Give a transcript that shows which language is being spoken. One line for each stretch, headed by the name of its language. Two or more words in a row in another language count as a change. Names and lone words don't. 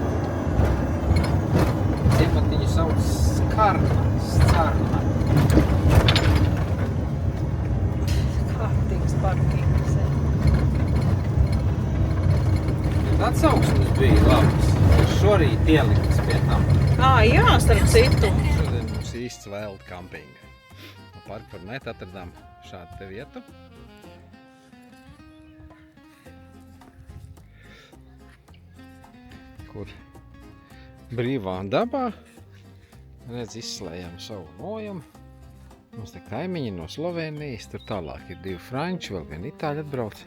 Latvian: Ciematiņu sauc Scarna. Kārtīgs parkings. Atsauksmes bija labs. Šorīt ieliktas pie tam. Jā, starp citu. Šodien mums īsts
English: wild camping.
Latvian: Park.net atradām šādu te vietu. Kur brīvā dabā. Redz, izslējām savu nojumu. Mums te kaimiņi no Slovenijas, tur tālāk ir 2 franči, vēl viena itāļi atbrauc.